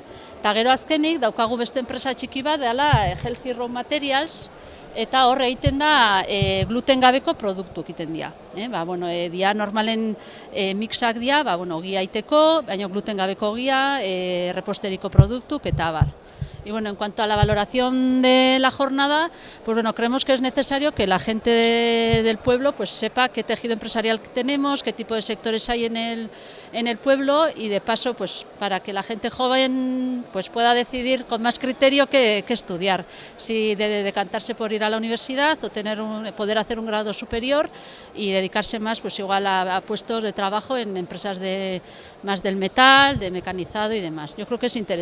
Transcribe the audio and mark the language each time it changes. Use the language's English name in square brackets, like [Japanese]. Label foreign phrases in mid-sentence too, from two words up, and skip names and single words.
[Basque] Eta gero azkenik daukagu beste enpresa txiki bat, dela Healthy Raw Materials, eta hor egiten da gluten gabeko produktuk egiten dira. Dia normalen mixak dira, ogia aiteko, baina gluten gabeko ogia, reposteriko produktuk eta abar. [Spanish] Y en cuanto a la valoración de la jornada, creemos que es necesario que la gente del pueblo sepa qué tejido empresarial tenemos, qué tipo de sectores hay en el pueblo y de paso para que la gente joven pueda decidir con más criterio qué estudiar, si de decantarse por ir a la universidad o poder hacer un grado superior y dedicarse más igual a puestos de trabajo en empresas más del metal, de mecanizado y demás. Yo creo que es interesante.